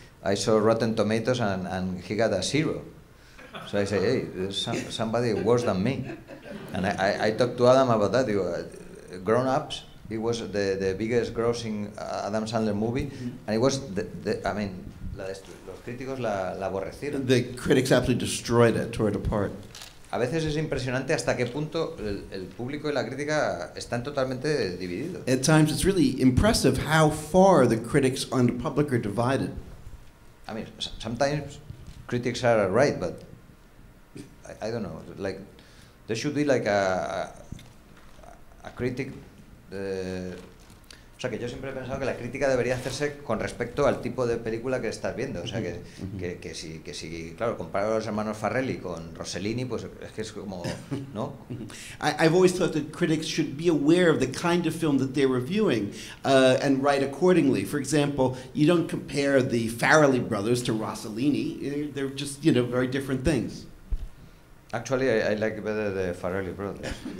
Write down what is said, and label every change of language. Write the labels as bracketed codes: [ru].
[en] I saw Rotten Tomatoes, and he got a 0. So I say, hey, there's somebody worse than me. And I talked to Adam about that. Grown Ups. It was the biggest grossing Adam Sandler movie, and it was [es] los críticos la aborrecieron. [en] The critics absolutely destroyed it, tore it apart. [es] A veces es impresionante hasta qué punto el público y la crítica están totalmente divididos. [en] At times, it's really impressive how far the critics and the public are divided. I mean, sometimes critics are right, but I don't know. Like, there should be like a critic. [es] O sea, que yo siempre he pensado que la crítica debería hacerse con respecto al tipo de película que estás viendo. O sea, que si claro, comparar a los hermanos Farrelly con Rossellini, pues es que es como, ¿no? [en] I've always thought that critics should be aware of the kind of film that they're reviewing and write accordingly. For example, you don't compare the Farrelly brothers to Rossellini. They're just, very different things. Actually, I like better the Farrelly brothers.